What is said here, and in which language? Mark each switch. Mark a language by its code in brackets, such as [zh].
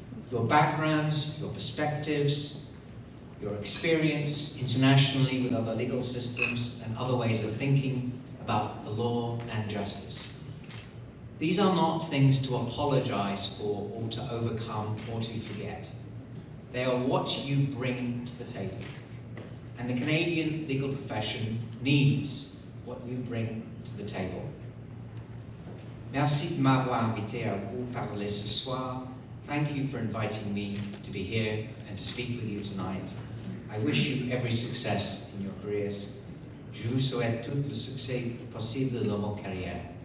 [en] Your backgrounds, your perspectives, your experience internationally with other legal systems and other ways of thinking about the law and justice. These are not things to apologize for or to overcome or to forget. They are what you bring to the table. And the Canadian legal profession needs what you bring to the table. [fr] Merci de m'avoir invité à vous parler ce soir. [en] Thank you for inviting me to be here and to speak with you tonight. I wish you every success in your careers. [fr] Je vous souhaite tout le succès possible dans votre carrière.